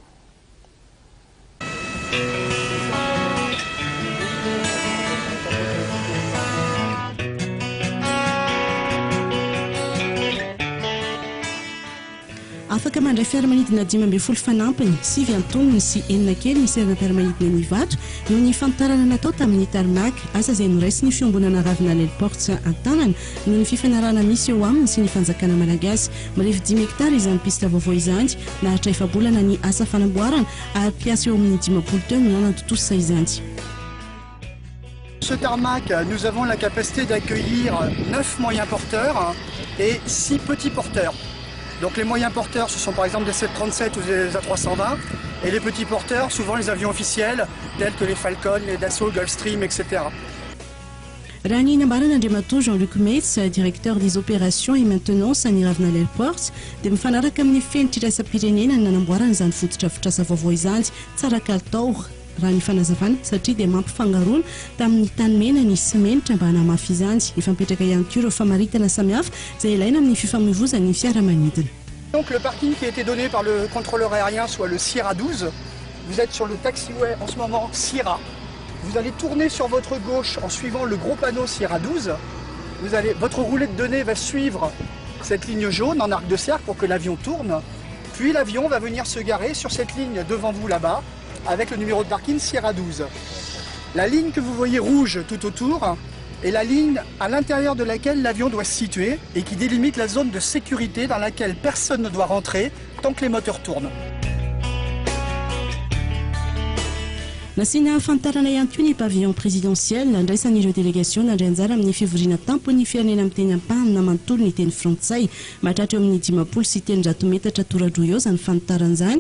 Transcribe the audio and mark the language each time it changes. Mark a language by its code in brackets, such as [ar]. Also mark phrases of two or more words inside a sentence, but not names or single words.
[mg] Afaka mandray fiaramanidina 5 fanampiny, 7 antonony sy 9 kely ny seranam-piaramanidina ny Ivato noho ny famtarana natao tamin'ny tarmac, asa izay noraisy ny fiombonana Ravinala Airports an-tanana noho ny fifanarahana misy eo aminy sy ny fanjakana malagasy. Marevy 10 hektara izany pista vaovao izany, naharitra efabolana ny asa fanamboarana ary piasa eo amin'ny 10 tonnes no nantotosa izany. [fr] Ce tarmac, nous avons la capacité d'accueillir 9 moyens porteurs et 6 petits porteurs. Donc les moyens porteurs, ce sont par exemple des 737 ou des A320, et les petits porteurs, souvent les avions officiels, tels que les Falcon, les Dassault, Gulfstream, etc. [mg] Rani Nambaran Andremato Jean-Luc Metz, [fr] directeur des opérations et maintenance à Ravinala Airports, [mg] de mifanaraka amin'ny fenitrirasa-pirenena nanamboarana izany fotodrafitrasa vaovao izany tsara kalitao raha ny fanazavana satria dia mampifangaroana tamin'ny tany mena ny simenitra mba hanamafy izany. Ifampetraka ihany koa ireo famaritana samihafa izay ilaina amin'ny fifamoivoizan'ny fiaramanidina. [fr] Donc le parking qui a été donné par le contrôleur aérien, soit le Sierra 12, vous êtes sur le taxiway en ce moment Sierra. Vous allez tourner sur votre gauche en suivant le gros panneau Sierra 12. Votre roulette de nez va suivre cette ligne jaune en arc de cercle pour que l'avion tourne. Puis l'avion va venir se garer sur cette ligne devant vous là-bas, avec le numéro de parking Sierra 12. La ligne que vous voyez rouge tout autour est la ligne à l'intérieur de laquelle l'avion doit se situer et qui délimite la zone de sécurité dans laquelle personne ne doit rentrer tant que les moteurs tournent. [mg] Nasina fantarana ihany koa ny [fr] pavillon présidentiel [mg] nandraisan'ireo délégation nandray anjara amin'ny fivoriana tampony firenena amin'ny teny ampahany na manontolo ny teny frantsay. Mahatratra eo amin'ny 10 sy 300 metatra toradroa eo izany fantaran'izany.